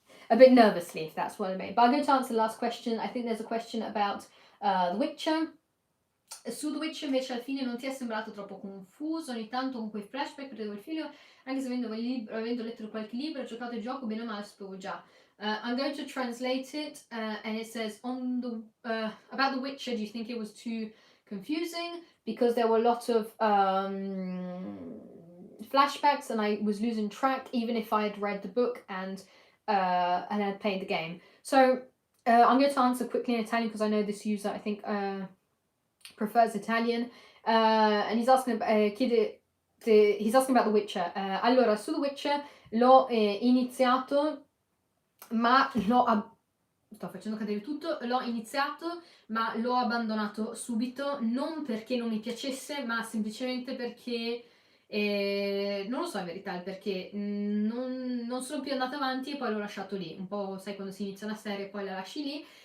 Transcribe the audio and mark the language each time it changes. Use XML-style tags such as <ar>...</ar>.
<en>a bit nervously, if that's what I mean. But I'm going to answer the last question. I think there's a question about The Witcher.</en> <it>Su The Witcher invece alla fine non ti è sembrato troppo confuso ogni tanto con quei flashback per il figlio, anche se avendo letto qualche libro, giocato il gioco, bene o male sapevo già.</it> <en>I'm going to translate it, and it says, on the about The Witcher, do you think it was too confusing? Because there were a lot of flashbacks and I was losing track, even if I had read the book and had played the game. So I'm going to answer quickly in Italian because I know this user, I think, prefers Italian. And he's asking about, he's asking about The Witcher.</en> <it>Allora, su The Witcher l'ho iniziato, ma sto facendo cadere tutto, l'ho iniziato ma l'ho abbandonato subito, non perché non mi piacesse, ma semplicemente perché non lo so in verità il perché, non sono più andata avanti e poi l'ho lasciato lì, un po' sai quando si inizia una serie e poi la lasci lì.</it>